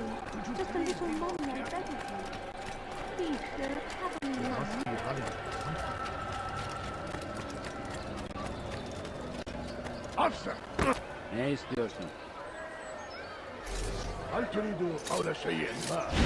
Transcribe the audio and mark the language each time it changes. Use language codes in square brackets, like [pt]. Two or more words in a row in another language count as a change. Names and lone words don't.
[en] Just a little mommy, I beg of you. Please, sir, have me now. Officer! [tr] Ne istiyorsun? [ar] هل تريد قول شيء ما؟